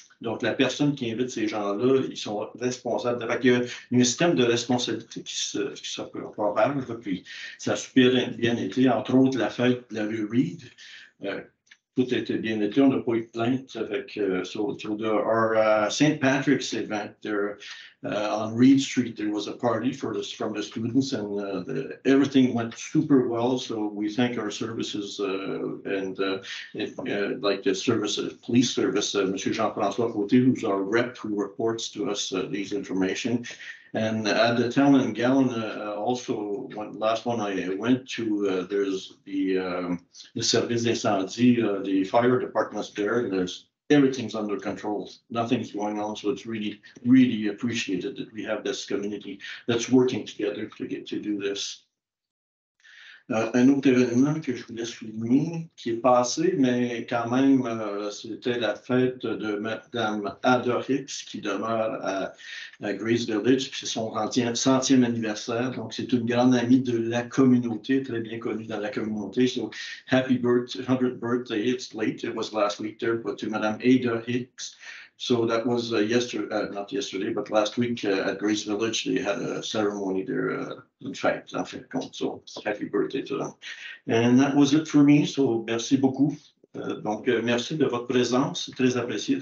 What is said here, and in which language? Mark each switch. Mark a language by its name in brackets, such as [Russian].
[French] Donc, la personne qui invite ces gens-là, ils sont responsables. Il y a un système de responsabilité qui se propage, puis ça a super bien été, entre autres, la fête de la rue Reed. Tout était bien été, on n'a pas eu de plainte avec [English] our St. Patrick's event there on Reed Street. There was a party from the students, and everything went super well. So we thank our services and like the police service, M. Jean-François Côté, who's our rep, who reports to us these information. And at the Town and Gown, also, last one I went to, there's the [French] service d'incendie, [English] the fire department's there, and everything's under control. Nothing's going on, so it's really, really appreciated that we have this community that's working together to do this. [French] Un autre événement que je voulais souligner, qui est passé, mais quand même, c'était la fête de Mme Ada Hicks, qui demeure à Grace Village, puis c'est son 100e anniversaire. Donc, c'est une grande amie de la communauté, très bien connue dans la communauté. [English] So, happy 100th birthday. It's late. It was last week there, but to Mme Ada Hicks. So that was not yesterday, but last week at Grace Village, they had a ceremony there, in fact, so happy birthday to them. And that was it for me, so [French] merci beaucoup. Donc, merci de votre présence, c'est très apprécié.